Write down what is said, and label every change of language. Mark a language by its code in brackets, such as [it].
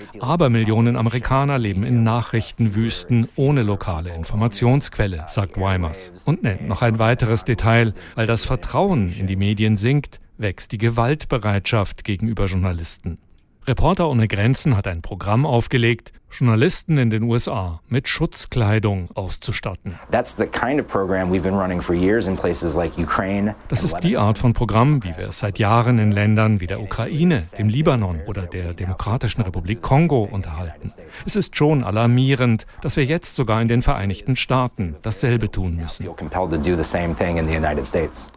[de] Abermillionen Amerikaner leben in Nachrichtenwüsten ohne lokale Informationsquelle, sagt Wymers. Und nennt noch ein weiteres Detail, weil das Vertrauen in die Medien sinkt, wächst die Gewaltbereitschaft gegenüber Journalisten. Reporter ohne Grenzen hat ein Programm aufgelegt, Journalisten in den USA mit Schutzkleidung auszustatten. [en] That's the kind of program we've been running for years in places like Ukraine. [de] Das ist die Art von Programm, wie wir es seit Jahren in Ländern wie der Ukraine, dem Libanon oder der Demokratischen Republik Kongo unterhalten. Es ist schon alarmierend, dass wir jetzt sogar in den Vereinigten Staaten dasselbe tun müssen. [en] We feel compelled to do the same thing in the United States.